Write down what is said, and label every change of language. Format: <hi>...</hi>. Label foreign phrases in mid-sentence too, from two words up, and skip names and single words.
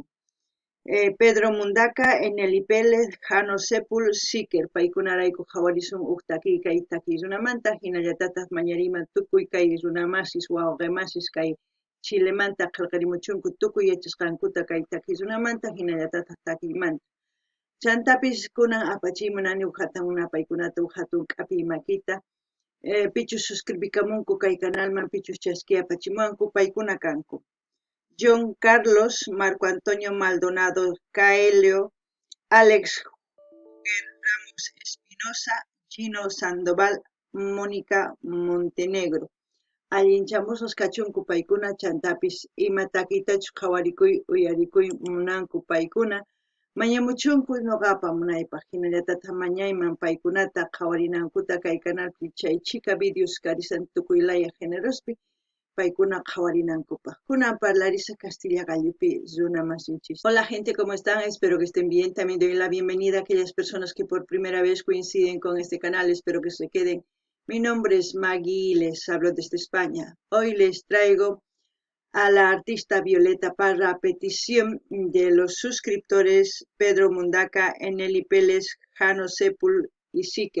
<qu>Pedro Mundaca, Eneli Pérez, Jano Sepul, Siker, paykunarayku hawarisun uktaki kay takis runamanta, hinallatataq mañarima tukuy kay runamasis wawqimasis kay Chilemanta qillqarimuchunku tukuy yachasqankuta kay takis runamanta, hinallatataq takiymanta. Chantapis kunan apachimunani uhatawna paykunata uhatun k'api makita, pichus suscribikamunku kay canalman pichus chasqi apachimuwanku paykuna kanku. John Carlos, Marco Antonio Maldonado Caelio, Alex Ramos Espinosa, Gino Sandoval, Mónica Montenegro. Allinchamusqas kachunku paykuna chantapis ima takitachu qhawarikuy uyarikuy munanku paykuna mañamuchunku noqapa munaypaq hinallatataq mañayman paykunata qhawarinankuta kay canalpi chay chica videos karisan tukuylaya generospi paykuna qhawarinankupaq. Kunan parlarisa Castilla Gallupi runa masinchis.</qu> <es>Hola gente, ¿cómo están? Espero que estén bien. También doy la bienvenida a aquellas personas que por primera vez coinciden con este canal. Espero que se queden. Mi nombre es Maggie y les hablo desde España. Hoy les traigo a la artista Violeta Parra a petición de los suscriptores Pedro Mundaca, Eneli Pérez, Jano Sepul y Siker.</es>